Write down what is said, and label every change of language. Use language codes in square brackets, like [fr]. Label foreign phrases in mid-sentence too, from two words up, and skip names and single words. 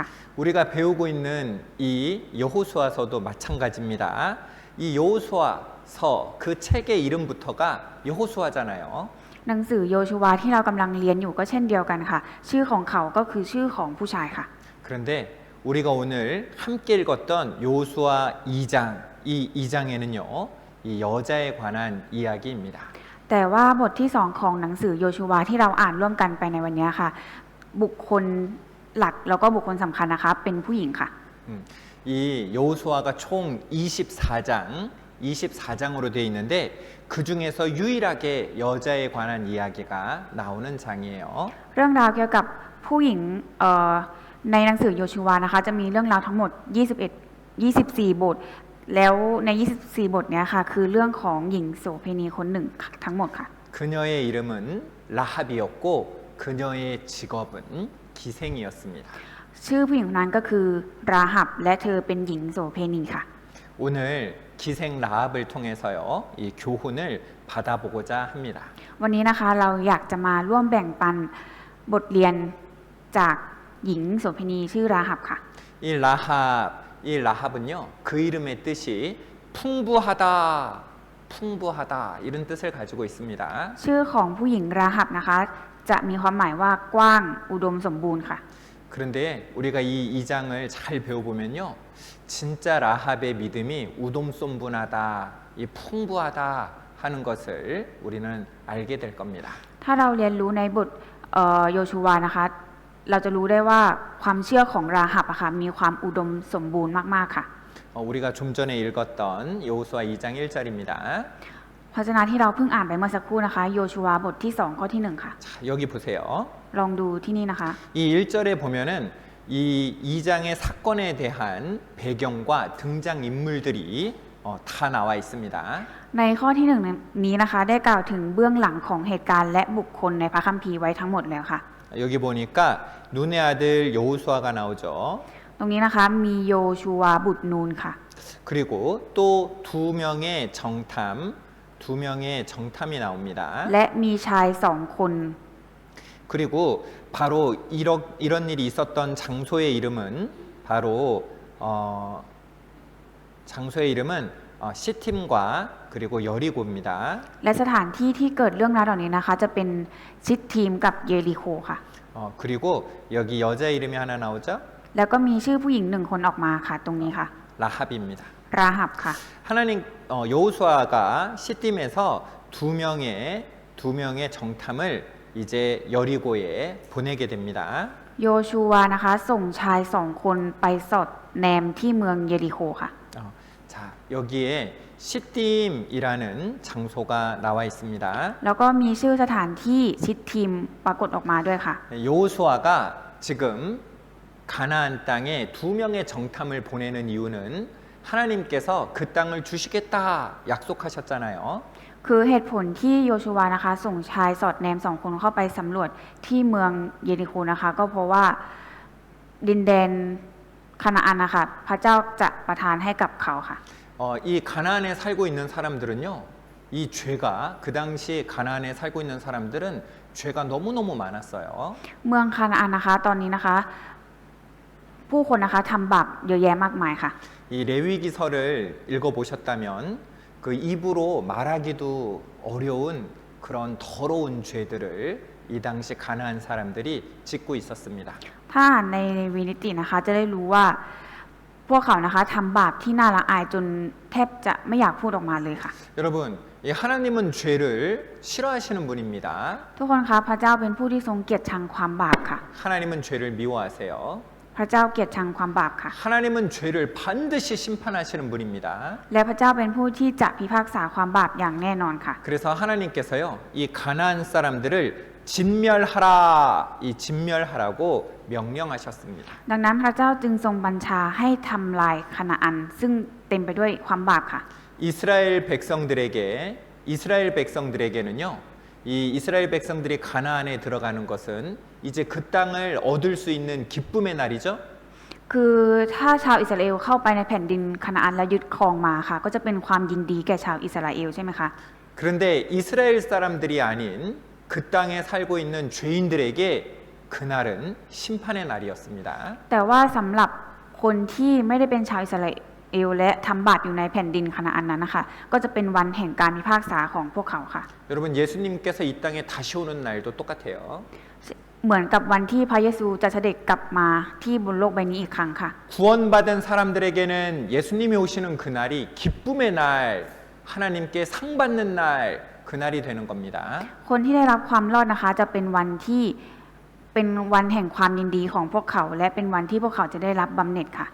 [ko] 우리가 배우고 있는 이 여호수아서도 마찬가지입니다. 이 여호수아서 그 책의 이름부터가 여호수아잖아요. [th] หนังสือโยชูวาที่เรากำลังเรียนอยู่ก็เช่นเดียวกันค่ะ ชื่อของเขาก็คือชื่อของผู้ชายค่ะ [ko] 그런데 우리가 오늘 함께 읽었던 여호수아 2장, 이 2장에는요, 이 여자에 관한 이야기입니다. [th] แต่ว่าบทที่2ของหนังสือโยชูวาที่เราอ่านร่วมกันไปในวันนี้ค่ะ บุคคลหลักแล้วก็บุคคลสำคัญนะคะเป็นผู้หญิงค่ะ [ko] 이 여호수아가 총 24장으로 되어 있는데 그 중에서 유일하게 여자에 관한 이야기가 나오는 장이에요. [th] เรื่องราวเกี่ยวกับผู้หญิงในหนังสือโยชูวานะคะจะมีเรื่องราวทั้งหมด24 บท แล้วใน 24 บทเนี้ยค่ะคือเรื่องของหญิงโสเภณีคนหนึ่งทั้งหมดค่ะ [ko] 그녀의 이름은 라합이었고 그녀의 직업은 기생이었습니다. [th] ชื่อผู้หญิงคนนั้นก็คือราหับและเธอเป็นหญิงโสเภณีค่ะ [ko] 오늘 기생 라합을 통해서요 이 교훈을 받아보고자 합니다. [th] วันนี้นะคะเราอยากจะมาร่วมแบ่งปันบทเรียนจากหญิงโสเภณีชื่อราหับค่ะ [ko] 이 라합은요 그 이름의 뜻이 풍부하다 이런 뜻을 가지고 있습니다. [th] ชื่อของผู้หญิงราหับนะคะจะมีความหมายว่ากว้างอุดมสมบูรณ์ค่ะ [ko] 그런데 우리가 이 2장을 잘 배워보면요 진짜 라합의 믿음이 우동손분하다, 이 풍부하다 하는 것을 우리는 알게 될 겁니다. [th] ถ้าเราเรียนรู้ในบทโยชูวานะคะเราจะรู้ได้ว่าความเชื่อของราหับอะค่ะมีความอุดมสมบูรณ์มากๆค่ะ [ko] 우리가 좀 전에 읽었던 여호수아 2장 1절입니다. [th] พระเจ้าที่เราเพิ่งอ่านไปเมื่อสักครู่นะคะโยชูวาบทที่2ข้อที่1ค่ะ [ko] 자, 여기 보세요. [th] ลองดูที่นี่นะคะ [ko] 이 1절에 보면은 이 2장의 사건에 대한 배경과 등장 인물들이 다 나와 있습니다. [th] ในข้อที่1นี้นะคะได้กล่าวถึงเบื้องหลังของเหตุการณ์และบุคคลในพระคัมภีร์ไว้ทั้งหมดแล้วค่ะ [ko] 여기 보니까 눈의 아들 여호수아가 나오죠. [th] ตรงนี้นะคะมีโยชูวาบุตรนูนค่ะ [ko] 그리고 또 두 명의 정탐이 나옵니다. [th] และมีชาย2 คน [ko] 그 그리고 바로 이런 일이 있었던 장소의 이름은 바로 장소의 이름은 시팀과 그리고 여리고입니다. [th] และสถานที่ที่เกิดเรื่องราวเหล่านี้นะคะจะเป็นชิดทีมกับเยริโคค่ะ [ko] 그리고 여기 여자 이름이 하나 나오죠? [th] แล้วก็มีชื่อผู้หญิงหนึ่งคนออกมาค่ะตรงนี้ค่ะ [ko] 라합입니다. [th] ราหับค่ะ [ko] 하나님 여호수아가 시팀에서 두 명의 정탐을 이제 여리고에 보내게 됩니다. [th] โยชูวานะคะส่งชายสองคนไปสอดแนมที่เมืองเยริโคค่ะ [ko] 자, 여기에 시팀이라는 장소가 나와 있습니다. [th] แล้วก็มีชื่อสถานที่ชิดทีมปรากฏออกมาด้วยค่ะ [ko] 여호수아가 지금 가나안 땅에 두 명의 정탐을 보내는 이유는 하나님께서 그 땅을 주시겠다 약속하셨잖아요. [th] คือเหตุผลที่โยชูวานะคะส่งชายสอดแนมสองคนเข้าไปสำรวจที่เมืองเยริโคนะคะก็เพราะว่าดินแดนคานาอันนะคะพระเจ้าจะประทานให้กับเขาค่ะ [ko] 이 가나안에 살고 있는 사람들은요, 이 죄가 그 당시 가나안에 살고 있는 사람들은 죄가 너무너무 많았어요. [th] เมืองคานาอันนะคะตอนนี้นะคะผู้คนนะคะทำบาปเยอะแยะมากมายค่ะ [ko] 이 레위기서를 읽어보셨다면 그 입으로 말하기도 어려운 그런 더러운 죄들을 이 당시 가나안 사람들이 짓고 있었습니다. [th] ถ้าอ่านในวินิตินะคะจะได้รู้ว่าพวกเขานะคะทำบาปที่น่าละอายจนแทบจะไม่อยากพูดออกมาเลยค่ะ [ko] 여러분, 이 하나님은 죄를 싫어하시는 분입니다. [th] ทุกคนคะพระเจ้าเป็นผู้ที่ทรงเกลียดชังความบาปค่ะ [ko] 하나님은 죄를 미워하세요. [th] พระเจ้าเกลียดชังความบาปค่ะ [ko] 하나님은 죄를 반드시 심판하시는 분입니다. [th] และพระเจ้าเป็นผู้ที่จะพิพากษาความบาปอย่างแน่นอนค่ะ [ko] 그래서 하나님께서요, 이 가나안 사람들을 진멸하라, 이 진멸하라고 명령하셨습니다. [th] ดังนั้นพระเจ้าจึงทรงบัญชาให้ทำลายคานาอันซึ่งเต็มไปด้วยความบาปค่ะ [ko] 이스라엘 백성들에게는요, 이 이스라엘 백성들이 가나안에 들어가는 것은 이제 그 땅을 얻을 수 있는 기쁨의 날이죠. [th] คือถ้าชาวอิสราเอลเข้าไปในแผ่นดินคานาอันและยึดครองมาค่ะ ก็จะเป็นความยินดีแก่ชาวอิสราเอลใช่ไหมคะ [ko] 그런데 이스라엘 사람들이 아닌 그 땅에 살고 있는 죄인들에게 그날은 심판의 날이었습니다. [th] แต่ว่าสำหรับคนที่ไม่ได้เป็นชาวอิสราเอลและทำบาปอยู่ในแผ่นดินคานาอันนั้นนะคะก็จะเป็นวันแห่งการพิพากษาของพวกเขาค่ะ [ko] 여러분 예수님께서 이 땅에 다시 오는 날도 똑같아요. [th] เหมือนกับวันที่พระเยซูจะเสด็จกลับมาที่บนโลกใบนี้อีกครั้งค่ะ [ko] 구원받은 사람들에게는 예수님이 오시는 그날이 기쁨의 날, 하나님께 상 받는 날, 그날이 되는 겁니다. [th] คนที่ได้รับความรอดนะคะจะเป็นวันที่เป็นวันแห่งความยินดีของพวกเขาและเป็นวันที่พวกเขาจะได้รับบำเหน็จค่ะ